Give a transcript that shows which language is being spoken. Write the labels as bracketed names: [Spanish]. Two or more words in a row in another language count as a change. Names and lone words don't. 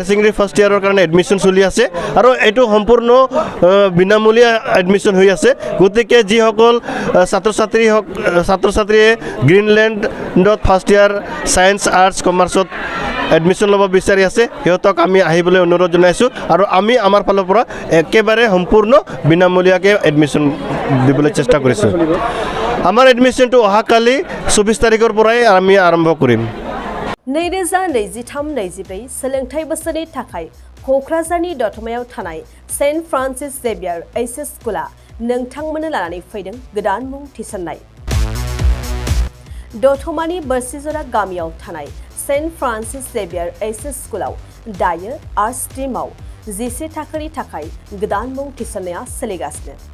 [English] secondary first year [Assamese] কাৰণে এডমিশ্যন চলি আছে আৰু এইটো সম্পূৰ্ণ বিনামূলীয়া এডমিশ্যন হৈ আছে গতিকে যিসকল ছাত্ৰ ছাত্ৰীয়ে গ্ৰীণলেণ্ডত [English] first year science arts commerce [Assamese] এডমিশ্যন ল'ব বিচাৰি আছে সিহঁতক আমি আহিবলৈ অনুৰোধ জনাইছোঁ আৰু আমি আমাৰ ফালৰ পৰা একেবাৰে সম্পূৰ্ণ বিনামূলীয়াকৈ এডমিশ্যন দিবলৈ চেষ্টা কৰিছোঁ আমাৰ এডমিশ্যনটো অহাকালি 24 তাৰিখৰ পৰাই আমি আৰম্ভ কৰিম [Bodo] 2023-24 सोलोंथाइ बोसोरनि थाखाय क'क्राझारनि दतमायाव थानाय सेन्ट फ्रान्सिस जेभियार एचएस स्कुला नोंथांमोननो लानानै फैदों गोदान मुं थिसननाय दतमानि बोरसिजरा गामियाव थानाय सेन्ट फ्रान्सिस जेभियार एचएस स्कुलाव दायो [English] art stream [Bodo] 11 थाखोनि थाखाय गोदान मुं थिसननाया सोलिगासिनो